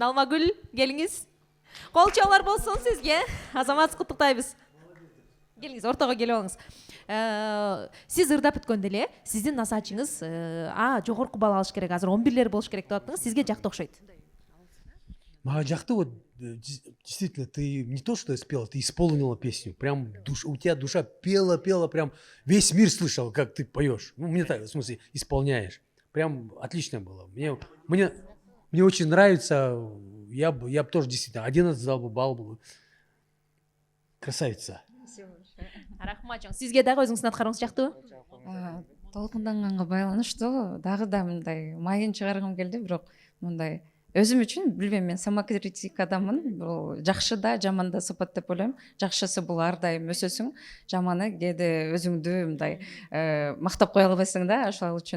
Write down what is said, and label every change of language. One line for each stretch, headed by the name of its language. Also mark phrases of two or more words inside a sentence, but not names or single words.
Kyrgyz: Алмагүл, келиңиз. Кол чоңор болсун сизге. Азамат, куттуктайбыз. Келиңиз, ортого келип алыңыз. Сиз ырдап бүткөндө эле сиздин насаачыңыз жогорку бал алыш керек, азыр 11лер болуш керек деп аттыңыз. Сизге жакты окшойт. Мага жакты,
Russian: вот действительно, ты не то что спела, ты исполнила песню. Прям у тебя душа пела, прям весь мир слышал, как ты поешь. Ну, мне так, в смысле, исполняешь. Прям отлично было. Мне очень нравится. Я бы тоже действительно 11 дал бы балл был. Красавица.
Kyrgyz: Рахмат чоң. Сизге дагы өзүңүздүн аткарууңуз жактыбы? Толкунданганга байланыштуу дагы да мындай майын чыгаргым келди, бирок мындай өзүм үчүн билбейм, мен самокритикадамын. Бул жакшы да, жаман да сапат деп ойлойм. Жакшысы бул ар дайым өсөсүң, жаманы кээде өзүңдү мындай мактап кое албайсың да, ошол үчүн.